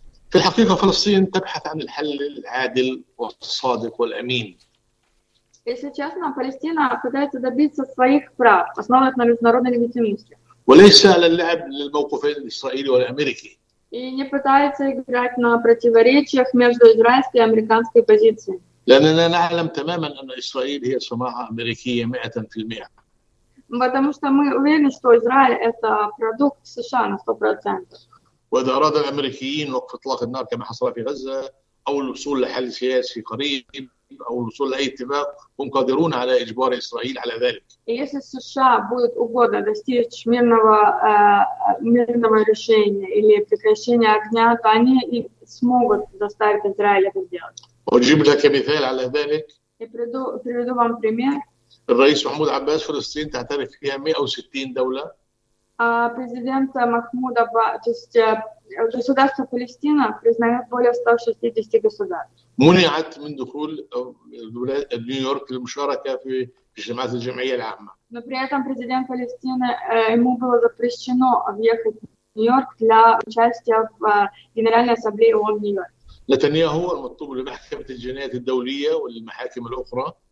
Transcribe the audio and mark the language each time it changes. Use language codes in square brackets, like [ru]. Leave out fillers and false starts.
[ar] في الحقيقة فلسطين تبحث عن الحل العادل والصادق والأمين. [ru] Если честно, Палестина пытается добиться своих прав, основанных на международной легитимности. [ar] وليس على اللعب للموقفين الإسرائيلي والأمريكي. [ru] И не пытается играть на противоречиях между израильской и американской позицией. [ar] لأننا نعلم تماما أن إسرائيل هي صناعة أمريكية 100%. [ru] Потому что мы уверены, что Израиль это продукт США на 100%. [ar] وإذا أراد الأمريكيين وقف إطلاق النار كما حصل في غزة أو الوصول لحل سياسي قريب أو الوصول لأي اتفاق هم قادرون على إجبار إسرائيل على ذلك. [ru] если США будет угодно достичь мирного решения или прекращения огня, то они и смогут заставить Израиль это сделать. [ar] أجيب لك مثال على ذلك. [ru] И приведу вам пример. [ar] الرئيس محمود عباس فلسطين تعترف فيها 160 دولة. [ru] Президент Махмуд Аббас, то есть государство Палестина признает более 160 государств. [ar] منعت من دخول نيويورك للمشاركة في اجتماعات الجمعية العامة. [ru] Но при этом президент Палестины ему было запрещено въехать в Нью-Йорк для участия в Генеральной Ассамблее ООН в Нью-Йорке. [ar] Нетаньяху المطلوب لمحكمة الجنايات الدولية والمحاكم الأخرى.